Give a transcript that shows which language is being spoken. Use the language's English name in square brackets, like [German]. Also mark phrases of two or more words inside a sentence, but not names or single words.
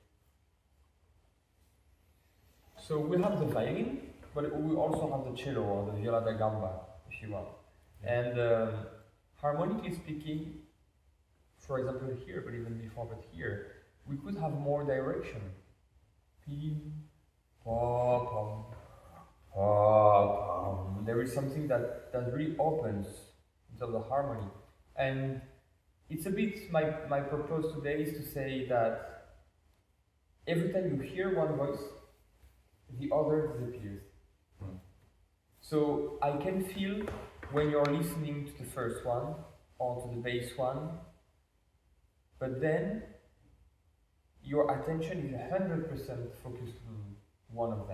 [English] So we have the violin, but we also have the cello or the viola da gamba, if you want. And harmonically speaking, for example here, but even before, but here, we could have more direction. Pim, pa, pam, pa, pam. There is something that really opens in terms of harmony. And it's a bit, my purpose today is to say that every time you hear one voice, the other disappears. So I can feel when you're listening to the first one or to the bass one, but then your attention is 100% focused on one of them.